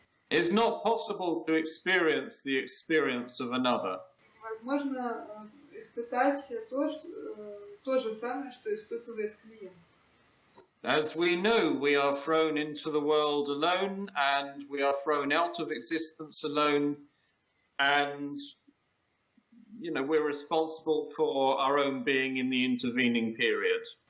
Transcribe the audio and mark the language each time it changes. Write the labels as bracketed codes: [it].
[en] It's not possible to experience the experience of another. [ru] Невозможно испытать то же самое, что испытывает клиент. [en] As we know, we are thrown into the world alone, and we are thrown out of existence alone, and, you know, we're responsible for our own being in the intervening period.